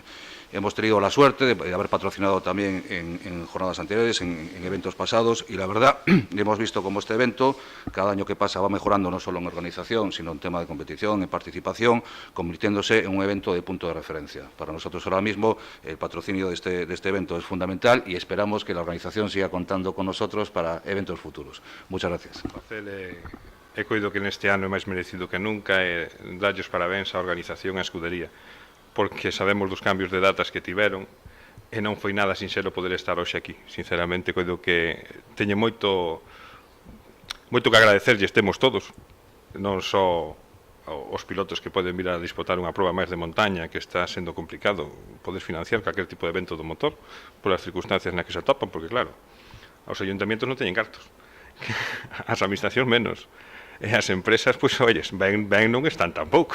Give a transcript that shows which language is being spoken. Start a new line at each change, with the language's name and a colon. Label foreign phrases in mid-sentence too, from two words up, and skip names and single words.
Spanish: Hemos tenido la suerte de haber patrocinado también en jornadas anteriores, en eventos pasados, y la verdad hemos visto cómo este evento cada año que pasa va mejorando, no solo en organización, sino en tema de competición, en participación, convirtiéndose en un evento de punto de referencia. Para nosotros ahora mismo el patrocinio de este evento es fundamental, y esperamos que la organización siga contando con nosotros para eventos futuros. Muchas gracias.
Galician: He coido que neste ano é máis merecido que nunca, e darlles parabéns á organización e á escudería, porque sabemos dos cambios de datas que tiveron, e non foi nada sinxelo poder estar hoxe aquí. Sinceramente, coido que teño moito que agradecerlle estemos todos, non só os pilotos que poden vir a disputar unha proba máis de montaña, que está sendo complicado poder financiar calquer tipo de evento do motor polas circunstancias nas que se atopan, porque claro, os ayuntamientos non teñen cartos, as administracións menos, e as empresas, pois, olles, ben non están tampouco.